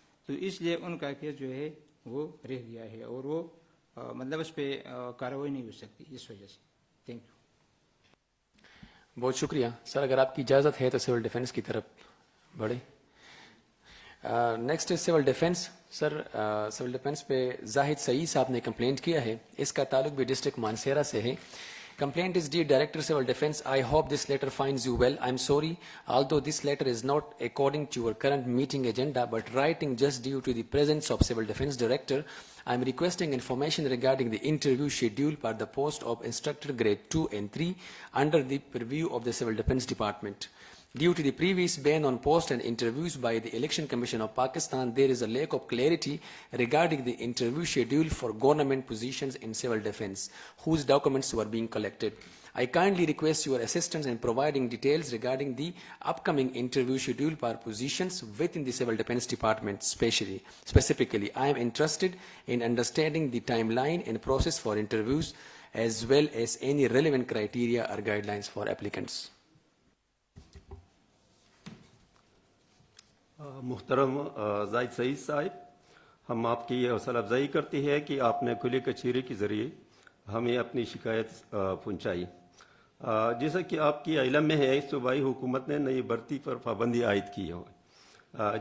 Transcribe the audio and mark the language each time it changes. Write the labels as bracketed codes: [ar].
[ur] تو اس لیے ان کا کیس جو ہے وہ رہ گیا ہے اور وہ مطلب اس پہ کارروائی نہیں ہو سکتی اس وجہ سے. [en] Thank you. [ur] بہت شکریہ سر. اگر آپ کی اجازت ہے تو سول ڈیفینس کی طرف بڑھے. Next civil defence. سر سول ڈیفینس پہ زاہد سعید صاحب نے کمپلینٹ کیا ہے، اس کا تعلق بھی ڈسٹرکٹ مانسیرا سے ہے. [en] Complaint is dear Director Civil Defence. I hope this letter finds you well. I'm sorry, although this letter is not according to your current meeting agenda, but writing just due to the presence of Civil Defence Director, I'm requesting information regarding the interview schedule for the post of Instructor Grade 2 and 3 under the purview of the Civil Defence Department. Due to the previous ban on post and interviews by the Election Commission of Pakistan, there is a lack of clarity regarding the interview schedule for government positions in civil defence, whose documents were being collected. I kindly request your assistance in providing details regarding the upcoming interview schedule for positions within the Civil Defence Department. Specifically, I am interested in understanding the timeline and process for interviews, as well as any relevant criteria or guidelines for applicants. [ur] محترم زاہد سعید صاحب، ہم آپ کی یہ حوصلہ افزائی کرتے ہیں کہ آپ نے کھلی کچہری کے ذریعے ہمیں اپنی شکایت پہنچائی. جیسا کہ آپ کی علم میں ہے، صوبائی حکومت نے نئی بھرتی پر پابندی عائد کی ہے.